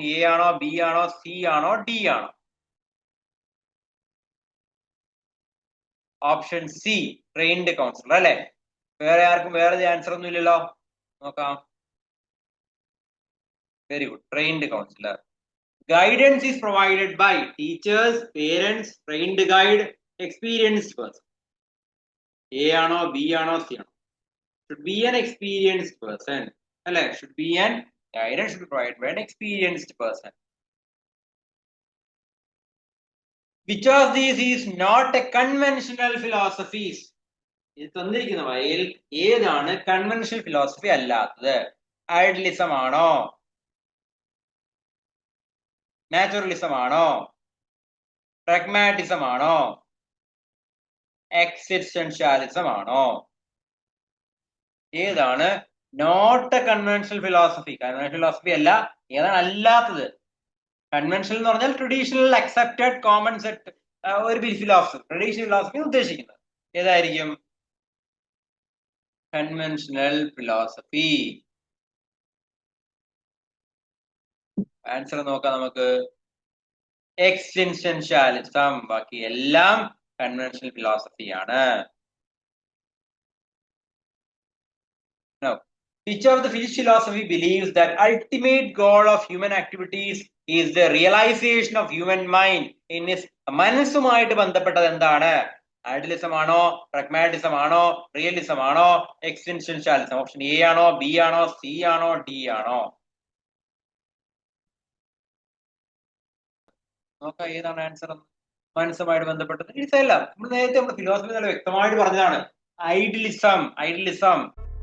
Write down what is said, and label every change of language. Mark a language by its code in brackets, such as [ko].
[ml] A ആണോ, B ആണോ, C ആണോ, ഡി ആണോ? ഓപ്ഷൻ സി, ട്രെയിൻഡ് കൗൺസിലർ അല്ലെ? വേറെ ആർക്കും വേറെ ആൻസർ ഒന്നും ഇല്ലല്ലോ. നോക്കാം. [en] Very good, trained counsellor. Guidance is provided by teachers, parents, trained guide, experienced person. A [ml] ആണോ, ബി ആണോ, സി ആണോ? [en] Should be an experienced person അല്ലെ? Should be an guidance should be provided by an experienced person. Which of these is not a conventional philosophies? [ml] ഇത് തന്നിരിക്കുന്ന വയൽ ഏതാണ് conventional philosophy അല്ലാത്തത്? Idealism ആണോ, നാച്ചുറലിസം ആണോ, പ്രാഗ്മാറ്റിസം ആണോ, എക്സിസ്റ്റൻഷ്യാലിസം ആണോ? ഏതാണ് not A conventional philosophy? Conventional philosophy അല്ല. ഏതാണ് അല്ലാത്തത്? കൺവെൻഷണൽ എന്ന് പറഞ്ഞാൽ ട്രഡീഷണൽ അക്സെപ്റ്റഡ് കോമൺ സെറ്റ് ഒരു ഫിലോസഫി. ട്രഡീഷണൽ ഫിലോസഫി ഉദ്ദേശിക്കുന്നത് ഏതായിരിക്കും? [en] Conventional philosophy. [ml] ആൻസർ നോക്കാം നമുക്ക്. എക്സിസ്റ്റൻഷ്യാലിസം. ബാക്കി എല്ലാം conventional ഫിലോസഫിയാണ്. [en] Now, which of the physics philosophy believes that ultimate goal of human activities is the realization of human mind in its [ml] മനസ്സുമായിട്ട് ബന്ധപ്പെട്ടത് എന്താണ്? Idealism ആണോ, പ്രഗ്മാറ്റിസം ആണോ, റിയലിസം ആണോ, എക്സിസ്റ്റൻഷ്യാലിസം? ഓപ്ഷൻ എ ആണോ, ബി ആണോ, സി ആണോ, ഡി ആണോ? നോക്കാം ഏതാണ് ആൻസർ. മനസ്സുമായിട്ട് ബന്ധപ്പെട്ടത് ഇതല്ല. നമ്മൾ നേരത്തെ നമ്മുടെ ഫിലോസഫി നല്ല വ്യക്തമായിട്ട് പറഞ്ഞതാണ്. ഐഡിയലിസം.